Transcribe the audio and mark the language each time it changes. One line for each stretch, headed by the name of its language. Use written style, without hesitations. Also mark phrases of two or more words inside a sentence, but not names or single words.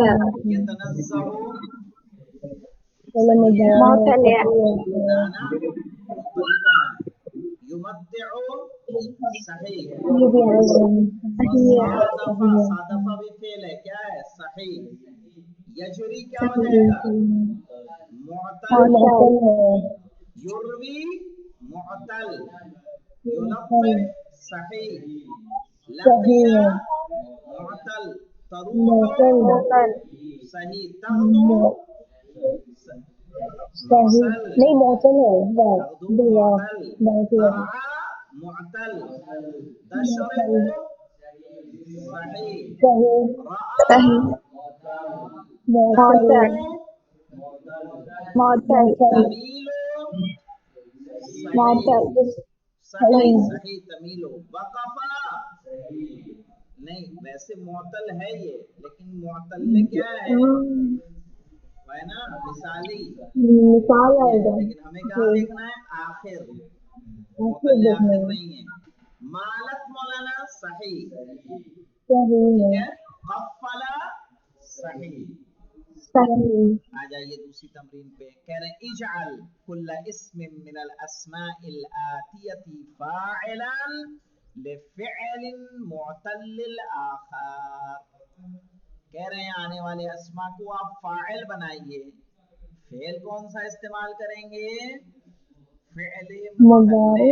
Hindi: आखिर। यतनज़्ज़हु, सही है मोतले आखिर। नाना, मुतल्ले कहाँ है? युमत्तिउ, सही है। सही है। वसादफा, सादफा भी फेल है, क्या है? सही। यजरी क्या हो जाएगा? मुअतल। युरवी, मुअतल। युलत्तिफ, सही। लकिया, मुअतल। तरूह, मोतल सही। तगदू, मुअतल। नहीं मोतल है। तगदू, मुअतल। तरआ, मुअतल। तशरबु, सही। रआ, सही। तगदू, मोतल मोतल तमीलो, सही। मोतल सही सही, तमीलो। वक़फ़ा, नहीं, वैसे मुअतल है ये, लेकिन मुअतल क्या है? है ना, मिसाली मिसाल सही है, आएगा लेकिन हमें कहाँ जी देखना है, आखिर, ऐसे मुतल्ले देखना आखिर है नहीं है। मालत मौलाना सही, सही ठीक है है, कफला सही। सही आ जाइए दूसरी तमरीन पे, कह रहे हैं
Arabic: اجعل كل اسم من الأسماء الآتية فاعلا لفعل معتل الآخر.
Hindi: कह रहे हैं आने वाले अस्मा को आप फाइल बनाइए। फेल कौन सा इस्तेमाल करेंगे,
Arabic: فعل معتل